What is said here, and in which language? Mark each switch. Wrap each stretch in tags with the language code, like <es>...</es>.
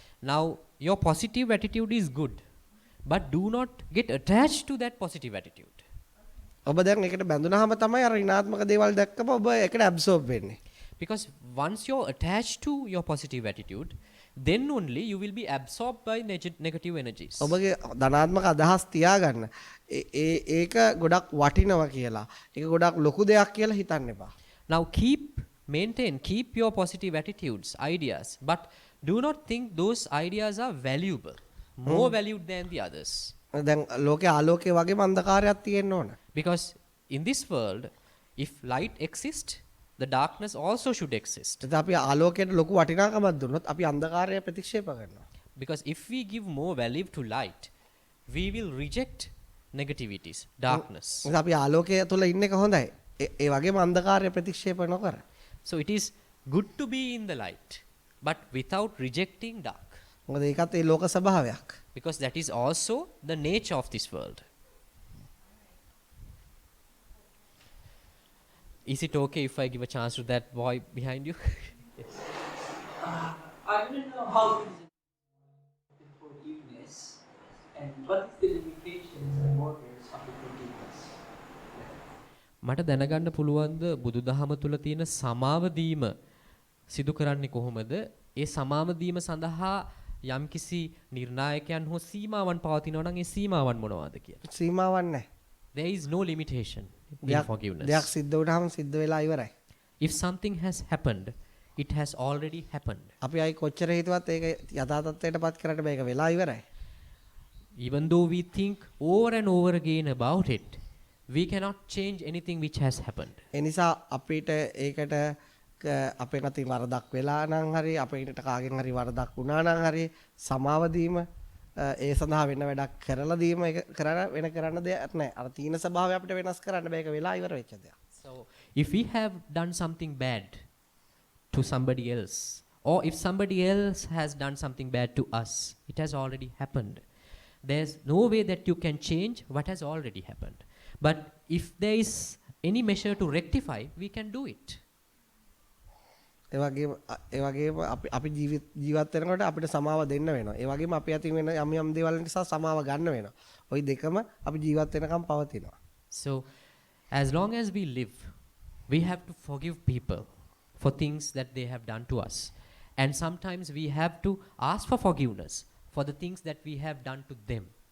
<en>Now your positive attitude is good, but do not get attached to that positive attitude.</en> <si>ඔබ දැන් ඒකට බැඳුනහම තමයි අර ඍණාත්මක දේවල් දැක්කම ඔබ ඒකට ඇබ්සෝබ් වෙන්නේ.</si> <en>Because once you're attached to your positive attitude, then only you will be absorbed by negative energies.</en> <si>ඔබගේ ධනාත්මක අදහස් තියාගන්න. ඒක ගොඩක් වටිනවා කියලා. ඒක ගොඩක් ලොකු දෙයක් කියලා හිතන්න එපා.</si> <en>Now keep your positive attitudes, ideas, but do not think those ideas are valuable, more valued than the others.</en> <si>දැන් ලෝකේ ආලෝකයේ වගේම අන්ධකාරයක් තියෙන්න ඕන.</si> <en>Because in this world, if light exists, the darkness also should exist.</en> <si>ඒත් අපි ආලෝකයට ලොකු වටිනාකමක් දුන්නොත් අපි අන්ධකාරය ප්‍රතික්ෂේප කරනවා.</si> <en>Because if we give more value to light, we will reject negativities, darkness.</en> <si>ඒත් අපි ආලෝකය තුල ඉන්න එක හොඳයි. ඒ වගේම අන්ධකාරය ප්‍රතික්ෂේප නොකර.</si> <en>So it is good to be in the light, but without rejecting dark.</en> <si>මොකද ඒකත් ඒ ලෝක ස්වභාවයක්.</si> <en>Because that is also the nature of this world. Is it okay if I give a chance to that boy behind you? Yes. I don't know how to the forgiveness and what is the limitations and borders of the forgiveness.</en> <si>මට දැනගන්න පුළුවන්ද බුදුදහම තුල තියෙන සමාව දීම සිදු කරන්නේ කොහොමද? ඒ සමාව දීම සඳහා යම්කිසි නිර්ණායකයන් හෝ සීමාවන් පවතිනවා නම් ඒ සීමාවන් මොනවාද කියලා? සීමාවක් නැහැ.</si> <en>There is no limitation in forgiveness.</en> <si>දෙයක් සිද්ධ වුණාම සිද්ධ වෙලා ඉවරයි.</si> <en>If something has happened, it has already happened.</en> <si>අපි අයි කොච්චර හිතුවත් ඒක යථා තත්ත්වයටපත් කරන්න බෑ ඒක වෙලා ඉවරයි.</si> <en>Even though we think over and over again about it, we cannot change anything which has happened.</en> <si>ඒ නිසා අපිට ඒකට අපේ අතින් වරදක් වෙලා නම් හරි අපිට කාගෙන් හරි වරදක් වුණා නම් හරි සමාව දීම ඒ සඳහා වෙන වැඩක් කරලා දීම ඒක කරන්න දෙයක් නැහැ. අර තීන ස්වභාවය අපිට වෙනස් කරන්න බෑ ඒක වෙලා ඉවර වෙච්ච දෙයක්.</si> <en>So if we have done something bad to somebody else, or if somebody else has done something bad to us, it has already happened. There's no way that you can change what has already happened. But if there is any measure to rectify, we can do it.</en> <si>ඒ වගේම අපි ජීවත් වෙනකොට අපිට සමාව දෙන්න වෙනවා. ඒ වගේම අපි අතින් වෙන යම් දේවල් නිසා සමාව ගන්න වෙනවා. ওই දෙකම අපි ජීවත් වෙනකම් පවතිනවා.</si> <en>So as long as we live, we have to forgive people for things that they have done to us. And sometimes we have to ask for forgiveness for the things that we have done to them.</en>